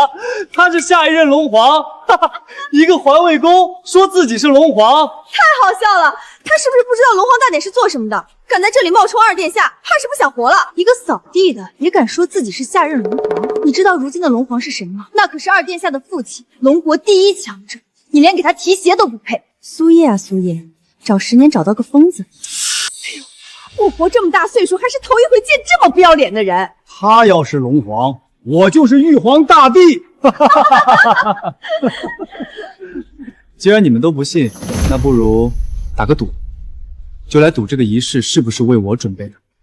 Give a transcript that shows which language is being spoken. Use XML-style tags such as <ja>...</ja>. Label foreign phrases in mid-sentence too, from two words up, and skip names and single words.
<zh>他是下一任龙皇？哈哈，一個环卫工說自己是龍皇，太好笑了！他是不是不知道龙皇大典是做什麼的？敢在這裡冒充二殿下，怕是不想活了。一個掃地的也敢說自己是下任龍皇？你知道如今的龍皇是誰嗎？那可是二殿下的父親，龍國第1強者。你連給他提鞋都不配。蘇葉啊蘇葉，找10年找到個瘋子。我活這麼大歲數，還是頭一回見這麼不要臉的人。他要是龍皇，我就是玉皇大帝。既然你們都不信，那不如打個賭，就來賭這個儀式是不是為我準備的。</zh>